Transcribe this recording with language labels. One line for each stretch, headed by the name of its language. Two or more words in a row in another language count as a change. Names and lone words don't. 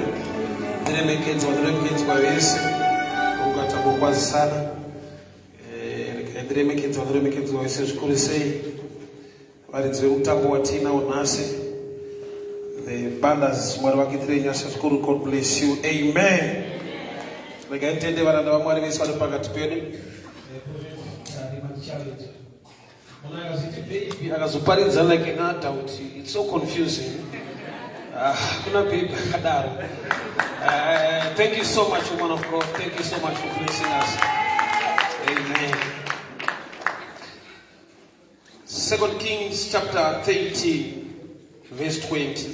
Shona: Ndiremekedzwa vese ungatambokwazisana. Regai ndiremekedzwa vese zvikuru sei varidzi vemutambo watinawo nhasi. The bandas mwari vakuitirei nyasha zvikuru.
English: God bless you. Amen.
Shona: Regai titende varanda vamwari vese vari pakati pedu.
English: Akazoparidza like an adult, it's so confusing.
Shona: Kuna baby kadaro.
English: Thank you so much, woman of God. Thank you so much for blessing us. Amen. 2 Kings chapter 13, verse 20.